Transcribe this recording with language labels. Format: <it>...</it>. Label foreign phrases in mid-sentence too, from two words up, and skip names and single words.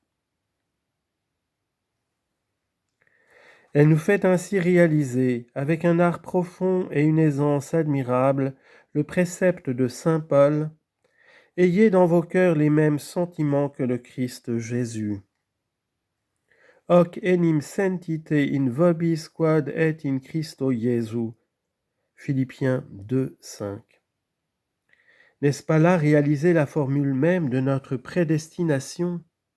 <fr>Elle nous fait ainsi réaliser, avec un art profond et une aisance admirable, le précepte de saint Paul « Ayez dans vos cœurs les mêmes sentiments que le Christ Jésus.</fr> <la>Hoc enim sentite in vobis quod et in Christo Jesu.</la> <fr>» Philippiens 2, 5. N'est-ce pas là réaliser la formule même de notre prédestination ?</fr>